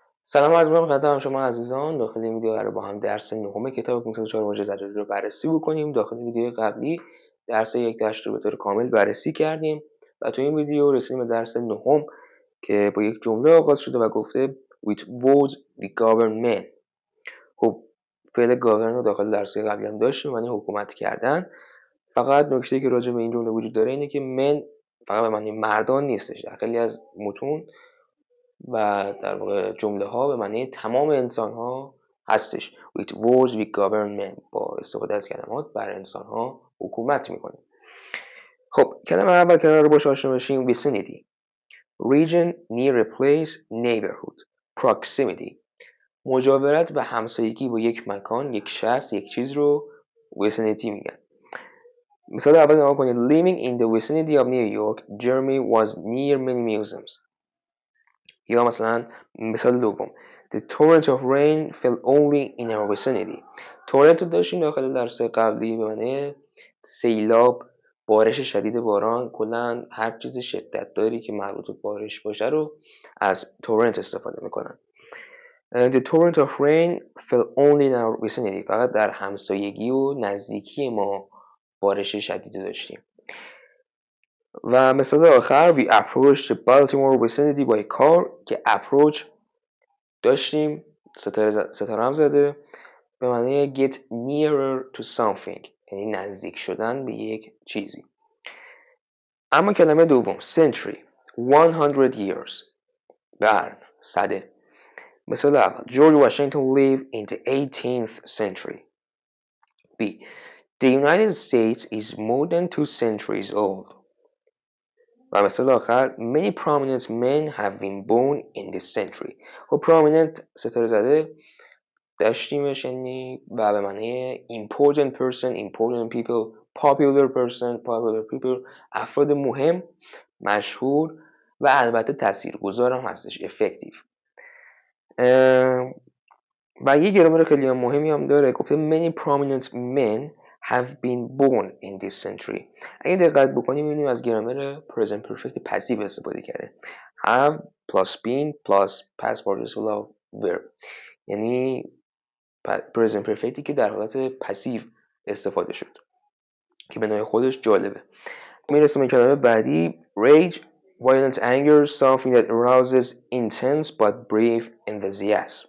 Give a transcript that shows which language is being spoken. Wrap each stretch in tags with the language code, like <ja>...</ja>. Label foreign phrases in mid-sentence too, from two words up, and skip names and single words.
<fa>سلام عرض می‌کنم خدمت شما عزیزان. داخل این ویدیو قراره با هم درس نهم کتاب 504 واژه ضروری رو بررسی بکنیم. داخل ویدیو قبلی درس یک دشت رو به طور کامل بررسی کردیم و تو این ویدیو رسیدیم به درس نهم که با یک جمله آغاز شده و گفته</fa> <en>with words we govern men.</en> <fa>خب فعل govern رو داخل درس قبلی هم داشتیم، معنی حکومت کردن. فقط نکته‌ای که راجع به این جمله وجود داره اینه که men فقط به معنی مردان نیستش. در خیلی از متون و در واقع جمله ها به معنی تمام انسان ها هستش.</fa> <en>with words we govern men،</en> <fa>با استفاده از کلمات بر انسان ها حکومت میکنیم. خب کلمه اول که رو باش آشنا بشیم vicinity،</fa> <en>region near a place، neighborhood، proximity.</en> <fa>مجاورت و همسایگی با یک مکان، یک شخص، یک چیز رو vicinity میگن. مثال اول نگاه کنید.</fa> <en>living in the vicinity of New York, Jeremy was near many museums.</en> <fa>یا مثلا مثال دوم</fa> <en>The torrent of rain fell only in our vicinity.</en> <fa>torrent رو داشتیم داخل درس قبلی به معنی سیلاب، بارش شدید باران، کلا هر چیز شدت داری که مربوط به بارش باشه رو از torrent استفاده میکنن.</fa> <en>The torrent of rain fell only in our vicinity.</en> <fa>فقط در همسایگی و نزدیکی ما بارش شدید داشتیم. و مثال آخر</fa> <en>we approached the Baltimore vicinity by car</en> <fa>که approach داشتیم ستاره هم زده به معنی</fa> <en>get nearer to something،</en> <fa>یعنی نزدیک شدن به یک چیزی. اما کلمه دوم</fa> <en>century 100 years،</en> <fa>قرن، صده. مثال اول</fa> <en>George Washington lived in the 18th century. B. The United States is more than 2 centuries old.</en> <fa>و مثال آخر</fa> <en>many prominent men have been born in this century.</en> <fa>خب prominent ستاره زده داشتیمش، یعنی و به معنی</fa> <en>important person، important people، popular person، popular people،</en> <fa>افراد مهم، مشهور و البته تاثیرگذار هم هستش، effective. و یه گرامر خیلی مهمی هم داره، گفته</fa> <en>many prominent men have been born in this century.</en> <fa>اگه دقت بکنیم می‌بینیم از گرامر</fa> <en>present perfect</en> <fa>پسیو استفاده کرده.</fa> <en>have plus been plus past participle of verb،</en> <fa>یعنی</fa> <en>present perfecti</en> <fa>که در حالت پسیو استفاده شد که به نوع خودش جالبه. میرسیم به کلمه بعدی</fa> <en>rage violent anger something that arouses intense but brief enthusiasm.</en>